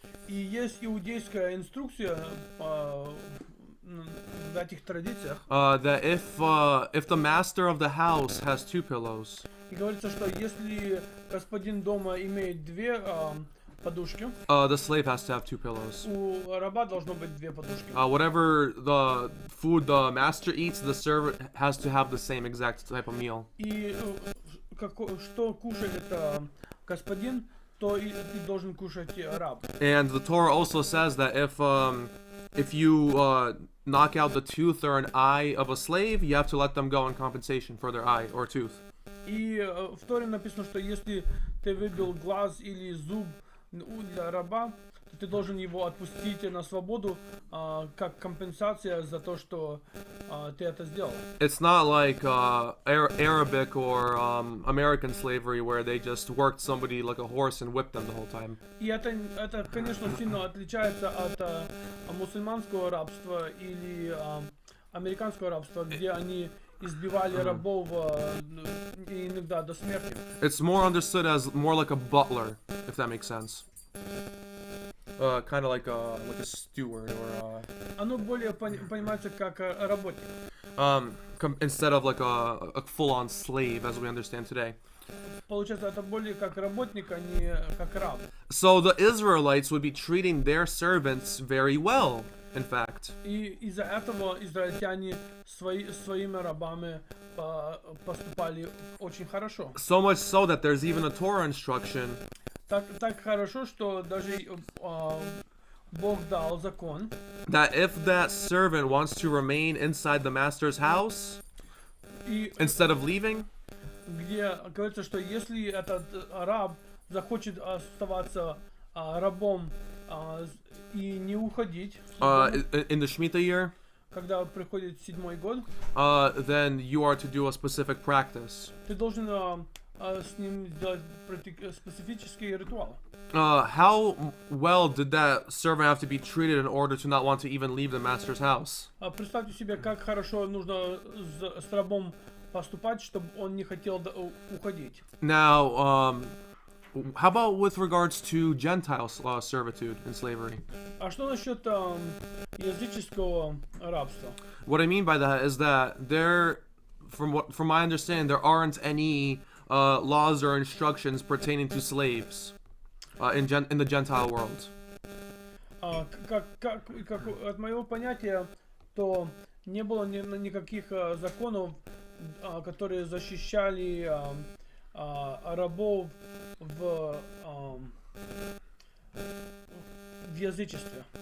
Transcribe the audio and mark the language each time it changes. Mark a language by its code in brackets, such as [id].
[ru] И есть иудейская инструкция в этих традициях. [en] That if the master of the house has two pillows, [ru] И говорится, что если господин дома имеет две подушки, [en] the slave has to have two pillows. [ru] у раба должно быть две подушки. [en] Whatever the food the master eats, the servant has to have the same exact type of meal. [ru] И что кушает господин, то и ты должен кушать раб. [en] And the Torah also says that if you knock out the tooth or an eye of a slave, you have to let them go in compensation for their eye or tooth. [ru] И в Торе написано, что если ты выбил глаз или зуб для раба, то ты должен его отпустить на свободу как компенсация за то, что ты это сделал. [en] It's not like Arabic or American slavery where they just worked somebody like a horse and whipped them the whole time. [ru] И это, конечно, сильно отличается от мусульманского рабства или американского рабства, где они избивали рабов иногда до смерти. [en] It's more understood as more like a butler, if that makes sense. Kind of like a steward or [ru] Оно более понимается как работник. [en] instead of like a full-on slave as we understand today. [ru] Получается, это более как работник, а не как раб. [en] So the Israelites would be treating their servants very well, in fact. [ru] И из-за этого израильтяне своими рабами поступали очень хорошо. [en] So much so that there's even a Torah instruction [ru] Так хорошо, что даже Бог дал закон, [en] that if that servant wants to remain inside the master's house [ru] и [en] instead of leaving, [ru] где говорится, что если этот раб захочет оставаться рабом и не уходить, [en] in the Shemitah year, [ru] когда приходит 7-й год, [en] then you are to do a specific practice. [ru] ты должен с ним сделать специфический ритуал. [en] How well did that servant have to be treated in order to not want to even leave the master's house? [ru] Представьте себе, как хорошо нужно с рабом поступать, чтобы он не хотел уходить. [en] Now, how about with regards to Gentile servitude and slavery? [ru] А что насчет языческого рабства? [en] What I mean by that is that from my understanding, there aren't any laws or instructions pertaining to slaves in the Gentile world. [ru] Как от моего понятия, то не было никаких законов, которые защищали рабов в язычестве.